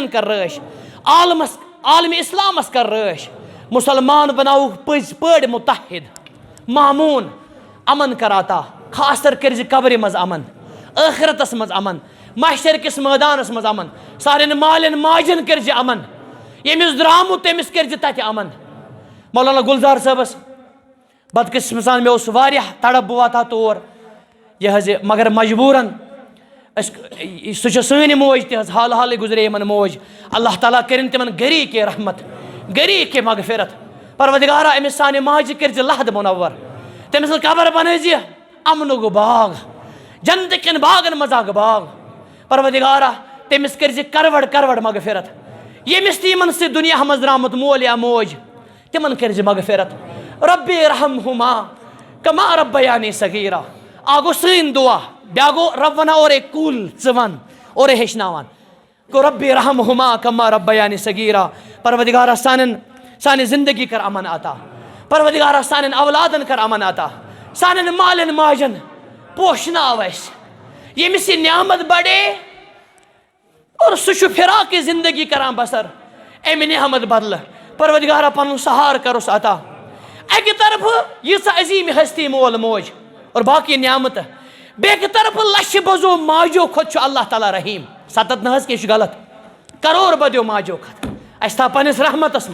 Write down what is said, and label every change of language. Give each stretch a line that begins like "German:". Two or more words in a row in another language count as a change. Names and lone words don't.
Kashmiri: کر رٲچھ عالمِ اسلامس کر رٲچھ مسلمان بناوُکھ پٔزۍ پٲٹھۍ متحد معموٗن امن کر عطا خاص طور کٔرزِ قبرِ منٛز امن ٲخرتس منٛز امن محشر کِس مٲدانس منٛز امن سارنٕے مالٮ۪ن ماجٮ۪ن کٔرزِ امن ییٚمِس درٛامُت تٔمِس کٔرزِ تتہِ امن مولانا گُلزار صٲبس بدقسمت سان مےٚ اوس واریاہ تڑپ بہٕ واتہٕ ہا تور یہِ حظ یہِ مگر مجبوٗرن أسۍ سُہ چھِ سٲنۍ موج تہِ حظ حال حالٕے گُزرے یِمن موج اللہ تعالیٰ کٔرِنۍ تِمن گری کے رحمت گری کے مغفرت پروردگارا أمِس سانہِ ماجہِ کٔرزِ لحد منور تٔمۍ سٕنٛز قبر بنٲیزِ امنُک باغ جنتہٕ کٮ۪ن باغن منٛز اکھ باغ پروردگارا تٔمِس کٔرزِ کرور مغفرت ییٚمِس تہِ یِمن سۭتۍ دُنیاہس منٛز درٛامُت مول یا موج تِمن کٔرزِ مغفرت
Arabic: ربِ ارحمہما کما ربیانی صغیرا
Kashmiri: اکھ گوٚو سٲنۍ دعا بیاکھ گوٚو رب ونان اورے کُل ژٕ ون اورے ہیٚچھناوان گوٚو
Arabic: ربِ ارحمہما کما ربیانی صغیرا
Kashmiri: پروردگارا سانہِ زندگی کر امن عطا پروردگارا سانٮ۪ن اولادن کر امن عطا سانٮ۪ن مالٮ۪ن ماجن پوشناو اَسہِ ییٚمِس یہِ نعمت بڑے اور سُہ چھُ فراقِ زندگی کران بسر امہِ نعمت بدلہٕ پروردگارا پنُن سہارٕ کروس عطا اکہِ طرفہٕ ییٖژاہ عظیٖم ہستی مول موج اور باقٕے نعمتہٕ بیٚکہِ طرفہٕ لچھِ بوٚزو ماجو کھۄتہٕ چھُ اللہ تعالیٰ رحیٖم ستتھ نہ حظ کینٛہہ چھُ غلط کرور بدیو ماجو کھۄتہٕ اَسہِ تھاو پننِس رحمتس